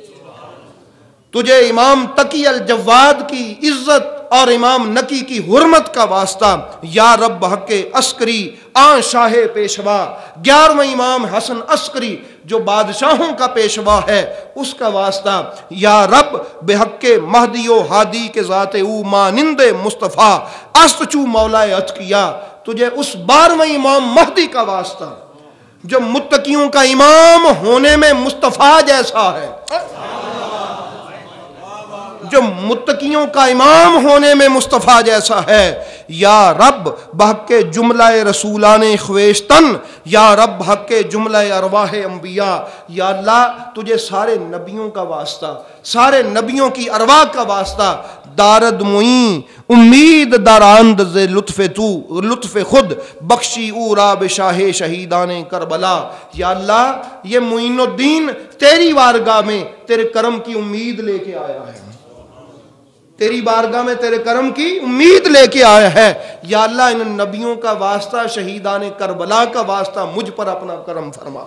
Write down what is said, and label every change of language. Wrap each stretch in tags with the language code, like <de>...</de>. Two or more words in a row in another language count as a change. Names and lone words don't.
<ur>تجھے امام تقی الجواد کی عزت اور امام نقی کی حرمت کا واسطہ.</ur> <fa>یا رب بحق عسکری آن شاہ پیشوا.</fa> <ur>11واں امام حسن عسکری جو بادشاہوں کا پیشوا ہے اس کا واسطہ.</ur> <fa>یا رب بحق مہدی و ہادی کے ذات او مانند مصطفیٰ است چو مولا اتقیا.</fa> <ur>تجھے اس 12واں امام مہدی کا واسطہ جو متقیوں کا امام ہونے میں مصطفیٰ جیسا ہے، جو متقیوں کا امام ہونے میں مصطفیٰ جیسا ہے.</ur> <fa>یا رب بحق جملہ رسولان خویشتن، یا رب حق جملہ ارواح انبیاء،</fa> <ur>یا اللہ تجھے سارے نبیوں کا واسطہ، سارے نبیوں کی ارواح کا واسطہ،</ur> <fa>دارد معین امید داراند ز لطف تو لطف خود بخشی او را بشاہ شہیدان کربلا۔</fa> <ur>یا اللہ یہ معین الدین تیری بارگاہ میں تیرے کرم کی امید لے کے آیا ہے، تیری بارگاہ میں تیرے کرم کی امید لے کے آیا ہے۔ یا اللہ ان نبیوں کا واسطہ، شہیدان کربلا کا واسطہ مجھ پر اپنا کرم فرما۔</ur>